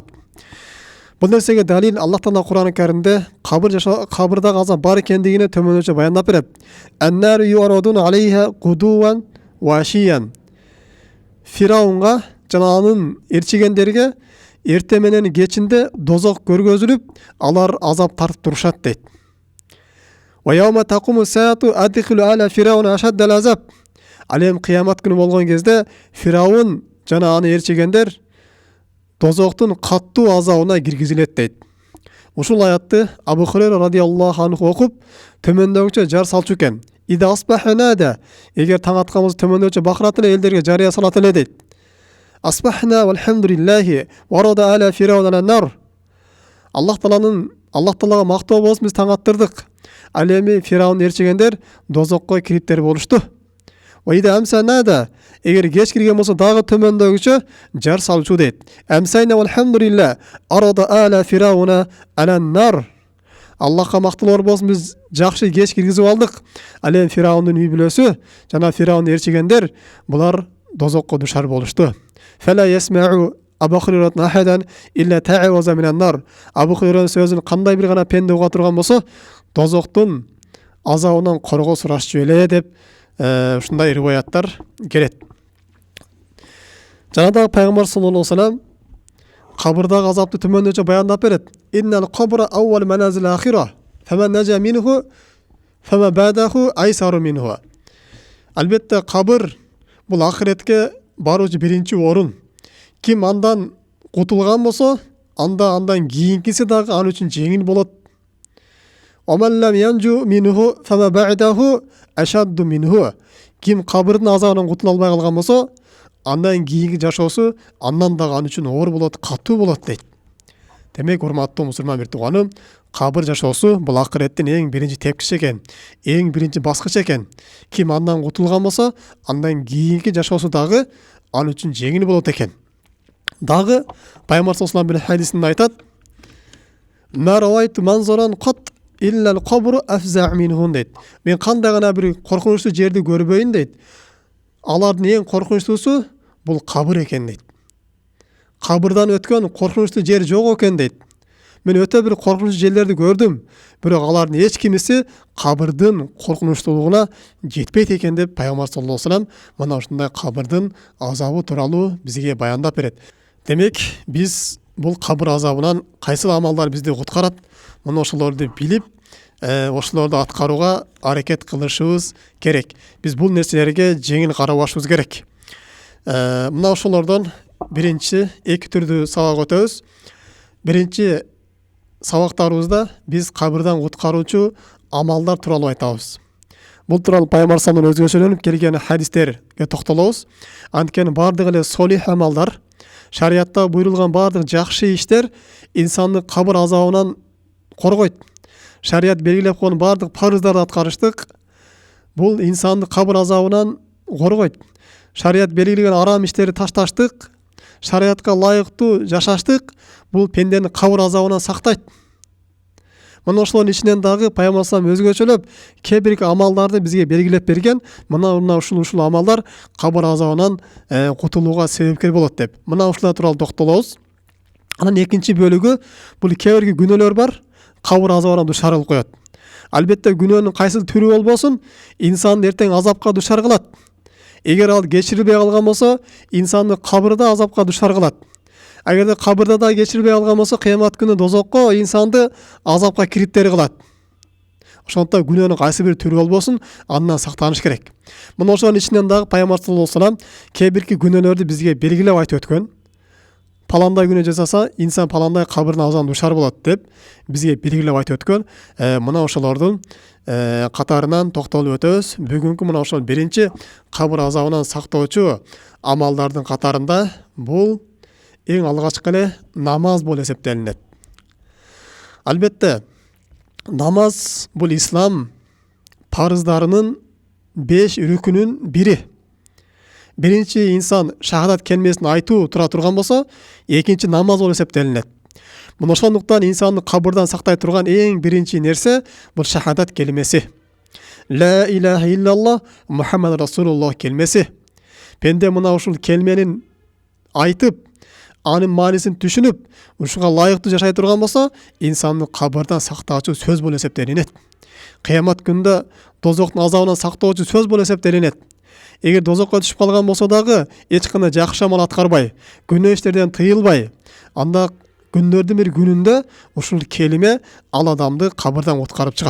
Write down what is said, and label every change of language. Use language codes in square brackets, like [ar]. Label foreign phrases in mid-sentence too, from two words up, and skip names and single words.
[ky] Бул нерсеге далил Аллах Таала Куран-ы Каримде кабырдагы азап бар экендигине төмөндөчө баяндап берет. [ar] النار يعرضون عليها غدوا وعشيا. [ky] Фираунга жана анын ээрчигендерге эрте менен кечинде дозок көргөзүлүп, алар азап тартып турушат дейт. [ar] ويوم تقوم الساعة أدخلوا آل فرعون أشد العذاب. [ky] Ал эми кыямат күнү болгон кезде Фираун жана аны ээрчигендер дозоктун каттуу азабына киргизилет дейт. Ушул аятты Абу Хурайра [ar] رضي الله عنه [ky] окуп, төмөндөгүчө жар салчу экен. [ar] إذا أصبحنا [ky] да, эгер таң атканыбыз төмөндөгүчө бакырат эле, элдерге жарыя салат эле дейт. [ar] أصبحنا والحمد لله وعرض آل فرعون النار. [ky] Аллах Таалага мактоо болсун, биз таң аттырдык. Ал эми Фираун ээрчигендер дозокко кириптер болушту. [ar] وإذا أمسينا [ky] да, эгер кеч кирген болсо дагы төмөндөгүчө жар салчу дейт. [ar] أمسينا والحمد لله وعرض آل فرعون على النار. [ky] Аллахка мактоолор болсун, биз жакшы кеч киргизип алдык. Ал эми Фираундун үй бүлөсү жана Фираундун ээрчигендер булар дозокко душар болушту. [ar] فلا يسمع أبا هريرة أحد إلا تعوذ من النار. [ky] Абу Хурайранын сөзүн кандай бир гана пенде уга турган болсо, дозоктун азабынан коргоо сурашчу эле деп ушундай риваяттар келет. Жана да Пайгамбар [ar] صلى الله عليه وسلم [ky] кабырдагы азапты төмөндөчө баяндап берет. [ar] إن القبر أول منازل الآخرة فمن نجا منه فما بعده أيسر منه. [ky] Албетте кабыр бул ахиретке баруучу биринчи орун. Ким андан кутулган болсо, андан кийинкиси дагы ал үчүн жеңил болот. [ar] وإن لم ينج منه فما بعده أشد منه. [ky] Ким кабырдын азабынан кутула албай калган болсо, андан кийинки жашоосу андан дагы ал үчүн оор болот, катуу болот дейт. Демек, урматтуу мусулман бир тууганым, кабыр жашоосу бул акыреттин эң биринчи тепкичи экен, эң биринчи баскыч экен. Ким андан кутулган болсо, андан кийинки жашоосу дагы ал үчүн жеңил болот экен. Дагы Пайгамбар [ar] صلى الله عليه وسلم [ky] хадисинде айтат: [ar] "ما رأيت منظرا قط إلا القبر أفظع منه" [ky] дейт. Мен кандай гана бир коркунучтуу жерди көрбөйүн дейт. Алардын эң коркунучтуусу бул кабыр экен дейт. Кабырдан өткөн коркунучтуу жер жок экен дейт. Мен өтө бир коркунучтуу жерлерди көрдүм, бирок алардын эч кимиси кабырдын коркунучтуулугуна жетпейт экен деп Пайгамбар [ar] صلى الله عليه وسلم [ky] мына ушундай кабырдын азабы тууралуу бизге баяндап берет. Демек, биз бул кабыр азабынан кайсыл амалдар бизди куткарат, мына ошолорду билип, ошолорду аткарууга аракет кылышыбыз керек. Биз бул нерселерге жеңил карабашыбыз керек. Мына ошолордон биринчи эки түрдүү сабак өтөбүз. Биринчи сабактарыбызда биз кабырдан куткаруучу амалдар туралы айтабыз. Бұл туралы Пайғамбар [ar] صلى الله عليه وسلم [ky] өзгөчөлөнүп келген хадистерге токтолобуз. Анткени бардык эле солих амалдар, шариатта буйрулган бардык жакшы иштер инсанды кабыр азабынан коргойт. Шариат белгилеп койгон бардык парыздарды аткарыштык бул инсанды кабыр азабынан коргойт. Шариат белгилеген арам иштерди ташташтык, шариатка ылайыктуу жашаштык бул пендени кабыр азабынан сактайт. Мына ошолордун ичинен дагы Пайгамбар [ar] صلى الله عليه وسلم [ky] өзгөчөлөп кээ бир амалдарды бизге белгилеп берген. Мына ушул амалдар кабыр азабынан кутулууга себепкер болот деп. Мына ушулар тууралуу токтолобуз. Анан экинчи бөлүгү бул кээ бир күнөөлөр бар, кабыр азабына душар кылып коет. Албетте күнөөнүн кайсы түрү болбосун, инсанды эртең азапка душар кылат. Эгер ал кечирилбей калган болсо, инсанды кабырда азапка душар кылат. Эгерде кабырда да кечирилбей калган болсо, кыямат күнү дозокко инсанды азапка кириптери кылат. Ошондуктан күнөөнүн кайсы бир түрү болбосун, андан сактаныш керек. Мына ошонун ичинен дагы Пайгамбар [ar] صلى الله عليه وسلم [ky] кээ бирки күнөөлөрдү бизге белгилеп айтып өткөн. Паландай күнөө жасаса, инсан паландай кабырдын азабынан душар болот деп бизге белгилеп айтып өткөн. Мына ошолордун катарынан токтолуп өтөбүз. Бүгүнкү мына ошол биринчи кабыр азабынан сактоочу амалдардын катарында бул эң алгачкы эле намаз болуп эсептелинет. Албетте, намаз бул ислам парыздарынын 5 рүкүнүн бири. Биринчи инсан шахадат келмесин айтуу тура турган болсо, экинчи намаз болуп эсептелинет. Мына ошондуктан инсанды кабырдан сактай турган эң биринчи нерсе бул шахадат келмеси. [ar] لا إله إلا الله محمد رسول الله келмеси. [ky] Пенде мына ушул келменин айтып, анын маанисин түшүнүп, ушуга ылайыктуу жашай турган болсо, инсанды кабырдан сактоочу сөз болуп эсептелинет. Кыямат күндө дозоктун азабынан сактоочу сөз болуп эсептелинет. Эгер дозокко түшүп калган болсо дагы эч кандай жакшы амал аткарбай, күнөө иштерден тыйылбай, анда күндөрдүн бир күнүндө ушул келиме ал адамды кабырдан куткарып чыгат.